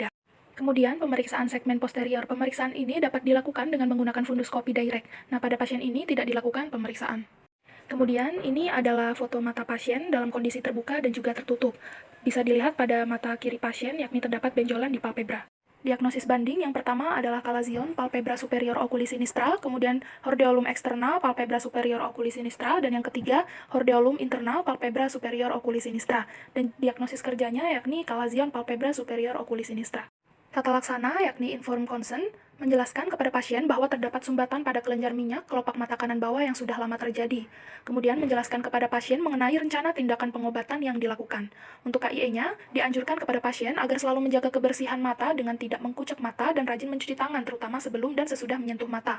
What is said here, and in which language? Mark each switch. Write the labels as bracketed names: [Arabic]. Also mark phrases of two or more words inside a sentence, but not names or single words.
[Indonesian] Kemudian pemeriksaan segmen posterior. Pemeriksaan ini dapat dilakukan dengan menggunakan funduskopi direct. Nah, pada pasien ini tidak dilakukan pemeriksaan. Kemudian ini adalah foto mata pasien dalam kondisi terbuka dan juga tertutup. Bisa dilihat pada mata kiri pasien yakni terdapat benjolan di palpebra. Diagnosis banding yang pertama adalah [Latin] Calazion palpebra superior oculis sinistra, [Indonesian] kemudian hordeolum eksternal [Latin] palpebra superior oculis sinistra, [Indonesian] dan yang ketiga hordeolum internal [Latin] palpebra superior oculis sinistra. [Indonesian] Dan diagnosis kerjanya yakni [Latin] Calazion palpebra superior oculis sinistra. [Indonesian] Tata laksana yakni [English] informed consent, [Indonesian] Menjelaskan kepada pasien bahwa terdapat sumbatan pada kelenjar minyak kelopak mata kanan bawah yang sudah lama terjadi. Kemudian menjelaskan kepada pasien mengenai rencana tindakan pengobatan yang dilakukan. Untuk KIE-nya, dianjurkan kepada pasien agar selalu menjaga kebersihan mata dengan tidak mengkucek mata dan rajin mencuci tangan terutama sebelum dan sesudah menyentuh mata.